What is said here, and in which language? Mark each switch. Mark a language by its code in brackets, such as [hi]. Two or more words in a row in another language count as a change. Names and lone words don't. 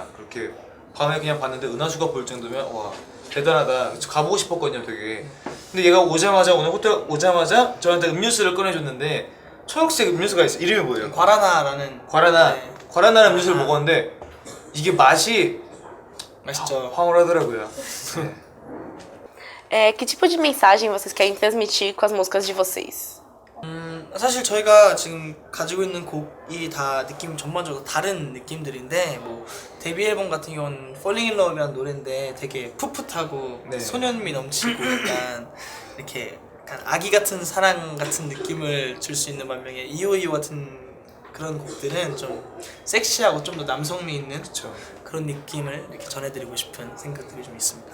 [ko] 그렇게 밤에 그냥 봤는데 은하수가 보일 정도면 와 대단하다. 가보고 싶었거든요, 되게. 근데 얘가 오늘 호텔 오자마자 저한테 음료수를 꺼내줬는데 초록색 음료수가 있어. 이름이 뭐예요? 과라나라는. 네. 과라나라는 음료수를 먹었는데 이게 맛이 맛있죠. 황홀하더라고요. [pt] Que tipo de mensagem vocês querem transmitir com as músicas de vocês? [ko] 사실 저희가 지금 가지고 있는 곡이 다 느낌 전반적으로 다른 느낌들인데 뭐 데뷔 앨범 같은 경우는 Falling in Love이라는 노래인데 되게 풋풋하고 네. 소년미 넘치고 약간 이렇게 약간 아기 같은 사랑 같은 느낌을 줄 수 있는 반면에 이오이오 같은 그런 곡들은 좀 섹시하고 좀 더 남성미 있는 그런 느낌을 이렇게 전해드리고 싶은 생각들이 좀 있습니다.